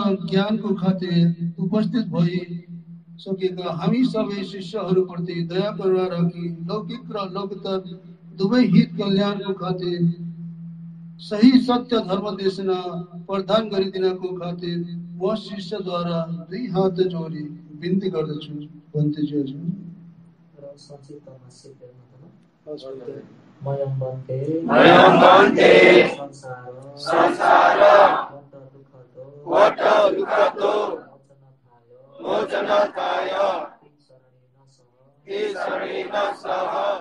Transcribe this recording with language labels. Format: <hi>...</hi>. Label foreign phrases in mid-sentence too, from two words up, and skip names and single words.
<ne>ज्ञानको खातिर उपस्थित भई सकेका हामी सबै शिष्यहरूप्रति दया करुणा राखी लौकिक र लोकोत्तर दुवै हित कल्याणको खातिर सही सत्य धर्म देशना प्रदान गरिदिनको खातिर म शिष्यद्वारा 2 हात जोडी बिन्ती गर्दछु। भन्तेजी हजुर।</ne> <pi>मयं बन्ते संसार वट दुःखतो मोचनताय ईश्वरेण सह</pi>